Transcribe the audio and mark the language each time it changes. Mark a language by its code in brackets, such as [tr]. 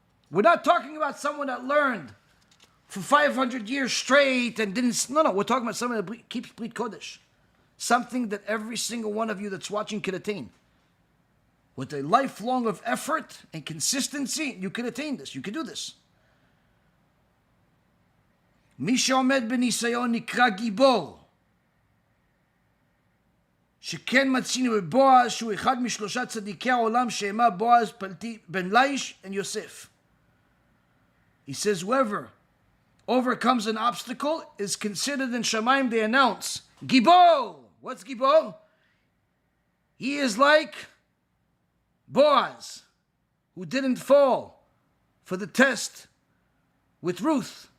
[en] We're not talking about someone that learned for 500 years straight and didn't... No, we're talking about someone that keeps BRIT KODESH. Something that every single one of you that's watching can attain. With a lifelong of effort and consistency, you can attain this. You can do this. [he] מי שעומד בניסיון נקרא גיבור. שכן מצינו בבועז שהוא אחד משלושה צדיקי העולם שהמה בועז בן ליש [en] and Yosef. He says whoever overcomes an obstacle is considered in Shemaim, they announce Gibor. What's Gibor? He is like Boaz, who didn't fall for the test with Ruth.